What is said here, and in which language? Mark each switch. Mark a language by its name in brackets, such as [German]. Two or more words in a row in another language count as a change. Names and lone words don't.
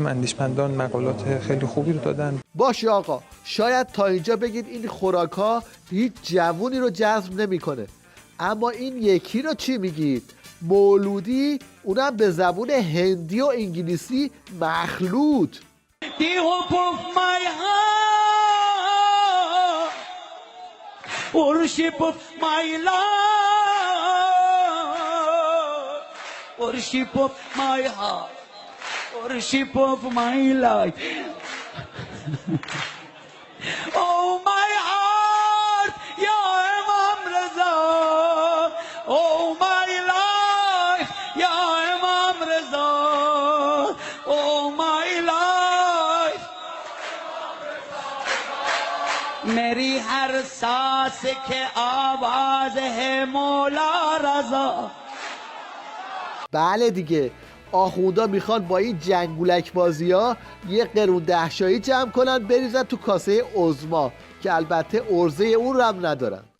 [Persian] اندیشمندان مقالات خیلی خوبی رو دادن. باشه آقا، شاید تا اینجا بگید این خوراک‌ها هیچ جوونی رو جذب نمی‌کنه، اما این یکی رو چی میگید؟ مولودی، اونم به زبون هندی و انگلیسی مخلوط. [English] Worship of my heart, worship of my life. Oh my heart, Ya Imam Raza. Oh my life, Ya Imam Raza. Oh my life. [Hindi] मेरी हर सांस के आवाज है मौला रज़ा. [Persian] بله دیگه، آخوندا میخوان با این جنگولک بازی ها یه قرون دهشایی جمع کنن بریزن تو کاسه عظما که البته ارزه اون رو هم ندارن.